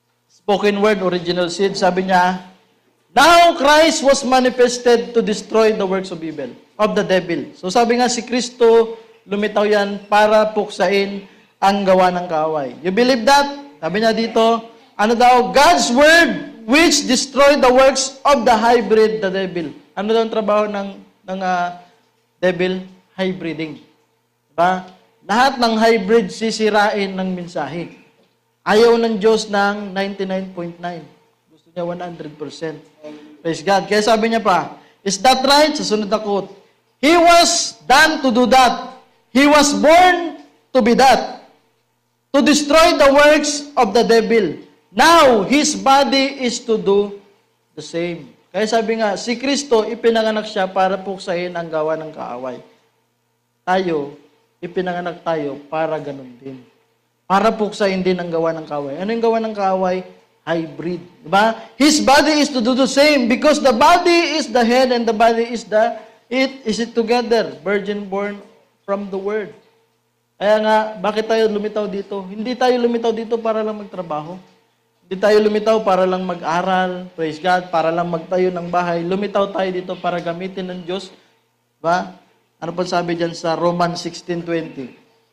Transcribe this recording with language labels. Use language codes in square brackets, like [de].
[en] Spoken word, original seed, [tl] sabi niya, [en] now Christ was manifested to destroy the works of evil, of the devil. [tl] So sabi nga si Kristo, lumitaw yan para puksain ang gawa ng kaaway. [en] You believe that? [tl] Sabi niya dito, ano daw, God's word [en] which destroy the works of the hybrid, the devil. [tl] Ano daw ang trabaho ng devil? Hybriding. Diba? Lahat ng hybrid sisirain ng mensahe. Ayaw ng Diyos ng 99.9. Gusto niya 100%. [en] Praise God. [tl] Kaya sabi niya pa, [en] is that right? [tl] Sa sunod na quote, [en] He was done to do that. He was born to be that. To destroy the works of the devil. Now, His body is to do the same. [tl] Kaya sabi nga, si Kristo, ipinanganak siya para puksain ang gawa ng kaaway. Tayo, ipinanganak tayo para ganun din. Para puksain din ang gawa ng kaaway. Ano yung gawa ng kaaway? Hybrid. Diba? [en] His body is to do the same because the body is the head and the body is it together. Virgin born from the Word. [tl] Kaya nga, bakit tayo lumitaw dito? Hindi tayo lumitaw dito para lang magtrabaho. Hindi tayo lumitaw para lang mag-aral, [en] praise God, [tl] para lang magtayo ng bahay. Lumitaw tayo dito para gamitin ng Diyos. Diba? Ano pa sabi dyan sa Romans 16:20?